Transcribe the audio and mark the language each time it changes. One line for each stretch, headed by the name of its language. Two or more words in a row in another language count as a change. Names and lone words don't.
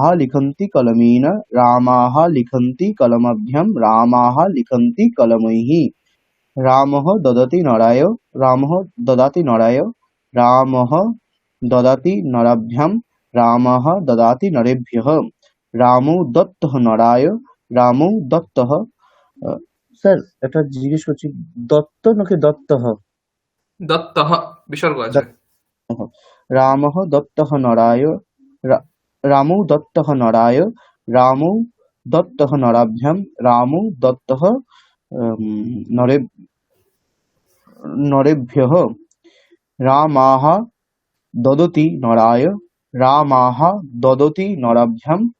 Sanskrit: লিখन्ति কলমেন রামাः লিখन्ति কলমাভ্যাম রামাः লিখन्ति কলমैः রামः দদতি নরায় রামः দদাতি নরায় রামः দদাতি নরাভ্যাম রামः দদাতি নরেভ্যः রামৌ দত্তः নরায় রামৌ দত্তः
Bangla: স্যার এটা জিজ্ঞেস করছি, দত্ত নাকি দত্তः? দত্তঃ বিসর্গ আছে।
Sanskrit: রামः দত্তः নরায় রামৌ দত্তः নরায় রামৌ দত্তः নরাভ্যাম রামৌ দত্তः নরেভ্যः রামাः দদতি নরায় রামাः দদতি নরাভ্যাম